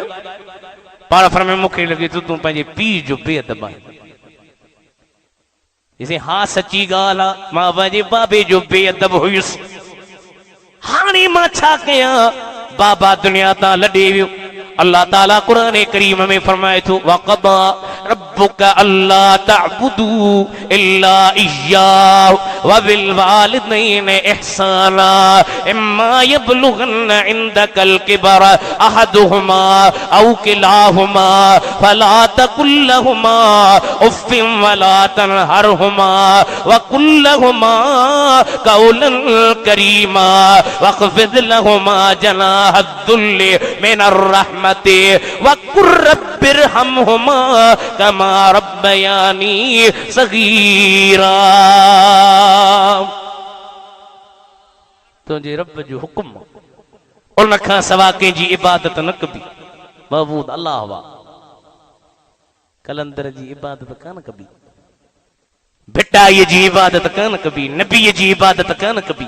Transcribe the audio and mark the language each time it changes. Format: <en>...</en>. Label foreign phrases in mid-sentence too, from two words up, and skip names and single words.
<sd>पाण फरमाए मूंखे लॻे थो तूं पंहिंजे पीउ जो बेअदब आहीं। हा सची ॻाल्हि आहे, मां पंहिंजे बाबे जो बेअदब हुयुसि। हाणे मां छा कयां? बाबा दुनिया तां लॾे वियो। अल्लाह ताला कुरान करीम में फरमाए थो</sd> <ar>وقضى ربك ألا تعبدوا إلا إياه وبالوالدين إحسانا إما يبلغن عندك الكبر أحدهما أو كلاهما فلا تقل لهما أف ولا تنهرهما وقل لهما قولا كريما واخفض لهما جناح الذل من الرحمة وقل رب ارحمهما كما ربياني صغيرا.</ar> <sd>तुंहिंजे रब जो हुक्म उन खां सवा कंहिंजी इबादत न कबी। महबूद अल्लाह वा, कलंदर जी इबादत कान कबी, भिटाईअ जी इबादत कान कबी, नबीअ जी इबादत कान कबी।</sd>